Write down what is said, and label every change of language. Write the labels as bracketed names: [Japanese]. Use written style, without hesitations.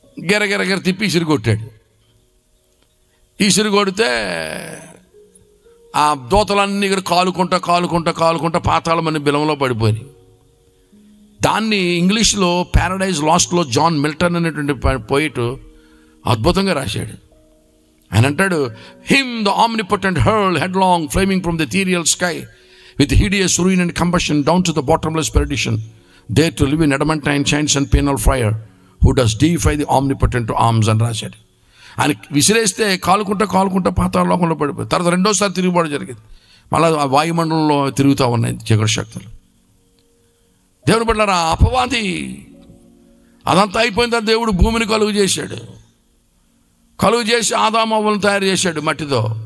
[Telugu] గిరగిర తిప్పి ఇసురు కొట్టాడు. ఇసురు కొడితే ఆ దూతలన్నీ ఇక్కడ కాలుకుంటా పాతాళమని బిలంలో పడిపోయి, దాన్ని ఇంగ్లీష్లో ప్యారడైజ్ లాస్ట్లో జాన్ మిల్టన్ అనేటువంటి పోయిట్ అద్భుతంగా రాశాడు. ఆయన అంటాడు, [English] him the omnipotent hurl headlong flaming from the ethereal sky with hideous ruin and combustion down to the bottomless perdition, there to live in adamantine chains and penal fire, who does defy the omnipotent arms [Telugu] అని రాశాడు. ఆయన విసిరేస్తే కాలుకుంటా పాతాళలోకంలో పడిపోయి, తర్వాత రెండోసారి తిరుగుబాటు జరిగింది. మళ్ళీ ఆ వాయుమండలంలో తిరుగుతూ ఉన్నాయి చీకటి శక్తులు. దేవుని బిడ్డలారా, అపవాది అదంతా అయిపోయిన తర్వాత దేవుడు భూమిని కలుగు చేసి ఆదాము అవ్వలను తయారు చేశాడు మట్టితో.